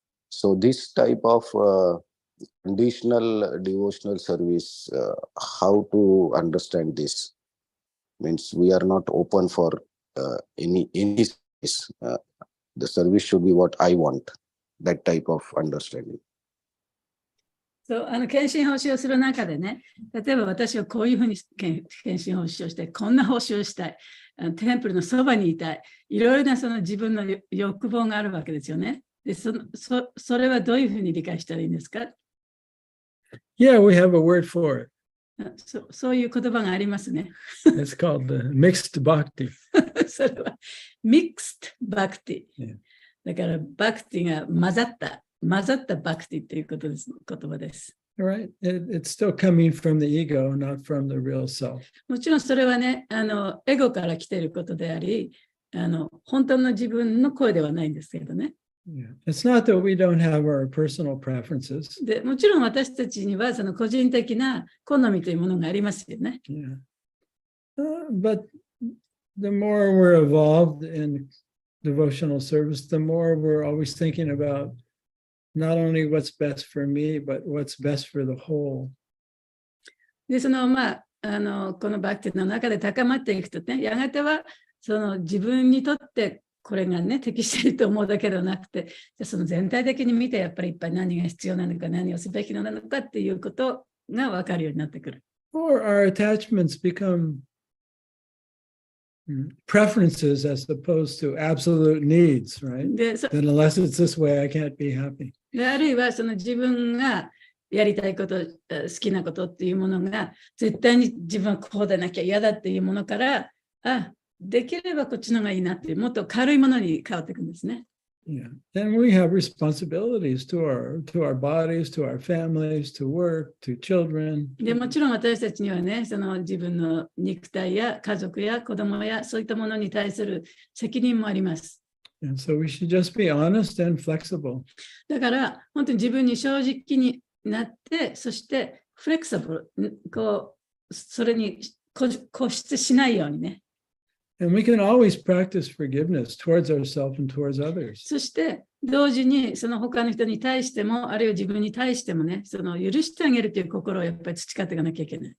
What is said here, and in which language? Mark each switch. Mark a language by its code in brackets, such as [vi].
[en] So this type of conditional devotional service, how to understand this? Means we are not open for any service. The service should be what I want. That type of understanding. [ja] そう、献身奉仕をする中でね、例えば私はこういうふうに献身奉仕をして、こんな奉仕をしたい、テンプルのそばにいたい、いろいろなその自分の欲望があるわけですよね。で、それはどういうふうに理解したらいいんですか？ [en] Yeah, we have a word for it. [ja] そういう言葉がありますね。 [en] It's called mixed bhakti. [ja] それはミックストバクティ。 [en] Yeah. [ja] だからバクティが混ざったバクティという言葉です。 [en] Right. It's still coming from the ego, not from the real self. [ja] もちろんそれはね、エゴから来ていることであり、本当の自分の声ではないんですけどね。 [en] Yeah. It's not that we don't have our personal preferences. [ja] で、もちろん私たちにはその個人的な好みというものがありますよね。 [en] Yeah. But the more we're involved in devotional service, the more we're always thinking about not only what's best for me, but what's best for the whole. [ja] で、このバクティの中で高まっていくとね、やがてはその自分にとってこれがね、適していると思うだけではなくて、じゃその全体的に見て、やっぱりいっぱい何が必要なのか、何をすべきなのかっていうことが分かるようになってくる。 [en] Or our attachments become preferences as opposed to absolute needs, right? [ja] で、 [en] Then unless it's this way, I can't be happy. [ja] あるいはその自分がやりたいこと、好きなことっていうものが、絶対に自分はこうでなきゃ嫌だっていうものから、できればこっちの方がいいなっていう、もっと軽いものに変わっていくんですね。 Yeah. [en] And we have responsibilities to our bodies, to our families, to work, to children. [ja] でもちろん私たちにはね、その自分の肉体や家族や子供やそういったものに対する責任もあります。 [en] And so we should just be honest and flexible. [ja] だから本当に自分に正直になって、そしてフレキシブル、それに固執しないようにね。 [en] And we can always practice forgiveness towards ourselves and towards others. [ja] そして同時にその他の人に対しても、あるいは自分に対してもね、その許してあげるという心をやっぱり培っていかなきゃいけない。